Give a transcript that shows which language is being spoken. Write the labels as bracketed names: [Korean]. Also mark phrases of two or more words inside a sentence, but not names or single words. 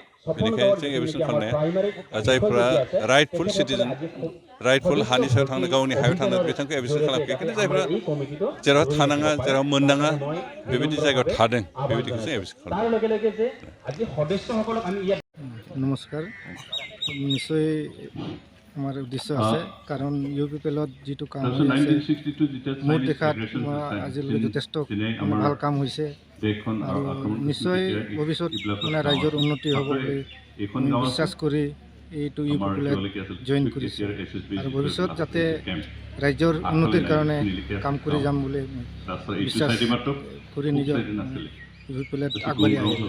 [Bodo] बेनिखायनो जों एभेक्सन खालामनाया जायफ्रा [English] rightful citizen [Bodo] राइटफुल हानि सायाव थांनो गावनि हायाव थांनो बिथांखौ एभेक्सन खालामाखै खिन्थु जायफ्रा जेराव थानाङा जेराव मोननाङा बेबायदि जायगायाव थादों बेबायदिखौ जों एभेक्सन खालामदों। [Assamese] नमस्कार, निश्चय আমাৰ উদ্দেশ্য আছে কাৰণ ইউপিপিএলত যিটো কাম হৈ আছে মোৰ দেখাত আজিলৈকে যথেষ্ট ভাল কাম হৈছে আৰু নিশ্চয় ভৱিষ্যত ৰাইজৰ উন্নতি হ'ব বুলি বিশ্বাস কৰি এইটো ইউ পি পি এলত জইন কৰিছোঁ আৰু ভৱিষ্যত যাতে ৰাজ্যৰ উন্নতিৰ কাৰণে কাম কৰি যাম বুলি বিশ্বাস কৰি নিজৰ ইউ পি পি এলত আগবাঢ়ি আহিলোঁ।